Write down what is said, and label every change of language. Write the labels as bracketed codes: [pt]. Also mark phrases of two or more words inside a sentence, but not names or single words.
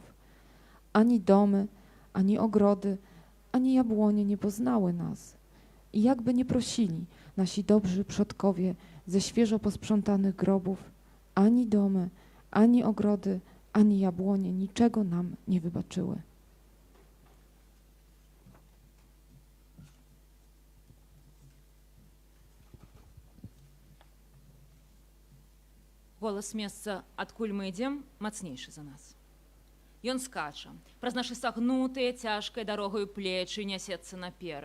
[pl] Ani domy, ani ogrody, ani jabłonie nie poznały nas. I jakby nie prosili nasi dobrzy przodkowie ze świeżo posprzątanych grobów, ani domy, ani ogrody, ani jabłonie niczego nam nie wybaczyły. [be] Голас месца, адкуль мы ідзем, мацнейшы за нас. Ён скача, праз нашы сагнутыя цяжкай дарогаю плечы нясецца наперад.